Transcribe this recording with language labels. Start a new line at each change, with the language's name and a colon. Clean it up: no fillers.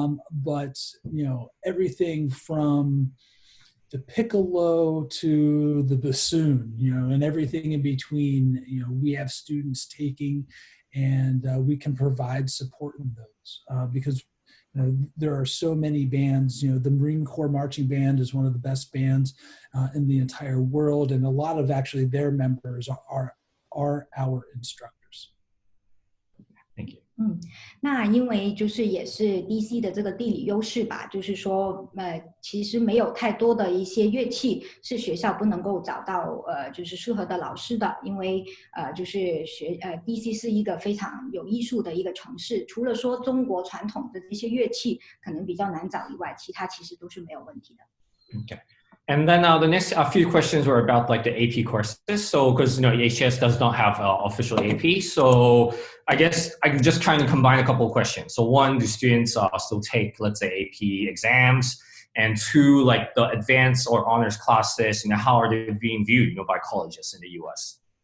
English: But everything from the piccolo to the bassoon, and everything in between, we have students taking, and we can provide support in those because there are so many bands. The Marine Corps Marching Band is one of the best bands in the entire world, and a lot of actually their members are our instructors. Thank you.
Chinese: 那因为就是也是 DC 的这个地理优势吧，就是说其实没有太多的一些乐器是学校不能够找到就是适合的老师的，因为就是DC 是一个非常有艺术的一个城市，除了说中国传统的这些乐器可能比较难找以外，其他其实都是没有问题的。
English: Okay. And then the next few questions were about like the AP courses. So because EHS does not have official AP, so I guess I can just kind of combine a couple of questions. So one, do students still take, let's say, AP exams? And two, like the advanced or honors classes, how are they being viewed by colleges in the US?